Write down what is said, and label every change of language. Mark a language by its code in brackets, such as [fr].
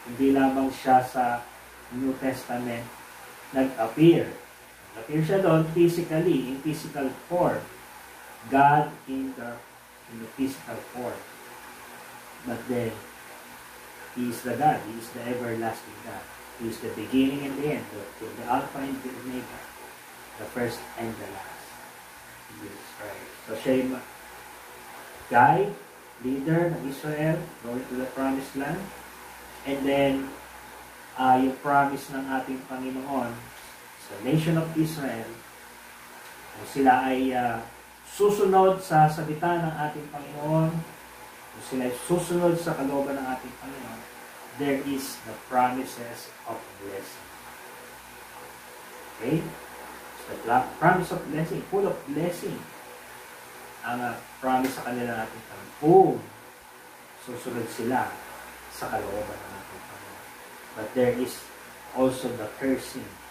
[tl] Hindi lamang siya sa New Testament nag-appear. Nag-appear siya doon [en] physically, in physical form. God in the physical form. But then, He is the God. He is the everlasting God. He is the beginning and the end. The Alpha and the Omega. The first and the last. Jesus Christ. So [tl] siya yung [en] guide, leader ng Israel going to the promised land. And then, [tl] yung promise ng ating Panginoon [en] sa nation of Israel, [tl] kung sila ay susunod sa salita ng ating Panginoon, kung sila ay susunod sa kalooban ng ating Panginoon, [en] there is the promises of blessing. Okay? So the promise of blessing, full of blessing. [tl] Ang promise sa kanila natin kung susunod sila sa kalooban ng ating Panginoon. [en] But there is also the cursing.